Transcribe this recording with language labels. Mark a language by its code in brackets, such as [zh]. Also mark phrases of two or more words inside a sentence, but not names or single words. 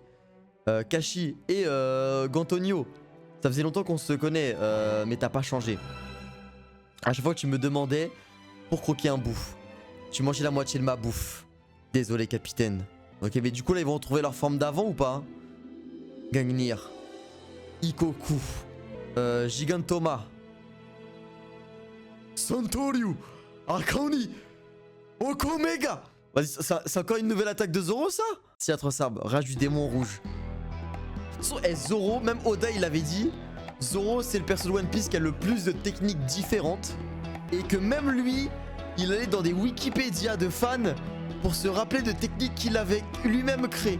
[fr] Kashi et Gantonio, ça faisait longtemps qu'on se connaît, mais t'as pas changé. À chaque fois que tu me demandais pour croquer un bout, tu mangeais la moitié de ma bouffe. Désolé, capitaine. Ok, mais du coup, là, ils vont retrouver leur forme d'avant ou pas? Gangnir. Ikoku. Gigantoma. Santoryu. Akaoni. Okomega. Vas-y, c'est encore une nouvelle attaque de Zoro, ça? Théâtre Sarbe, rage du démon rouge. Zoro, même Oda, il avait dit, Zoro, c'est le perso de One Piece qui a le plus de techniques différentes. Et que même lui, il allait dans des Wikipédia de fans pour se rappeler de techniques qu'il avait lui-même créées.